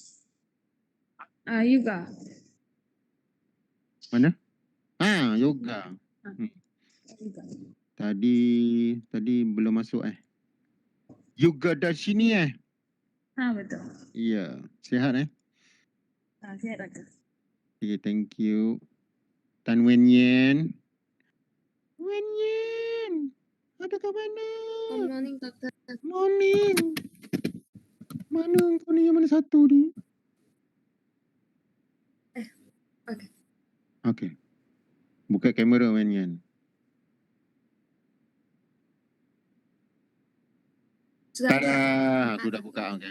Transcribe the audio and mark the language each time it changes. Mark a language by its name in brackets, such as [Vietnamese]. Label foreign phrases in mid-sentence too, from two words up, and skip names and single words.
[Malay] Yoga. Mana? Yoga. Yoga. Tadi belum masuk Yoga dari sini Betul. Ya, sihat Sihat doktor. [English] Okay, thank you. Tan Wen Yen. Wen Yen. [Malay] Ada kat mana? [English] Good morning, Doctor. Morning. [Malay] Mana kau ni, yang mana satu ni? Okay. Okay. Buka kamera Wen Yen. Tada, aku dah buka. Okay.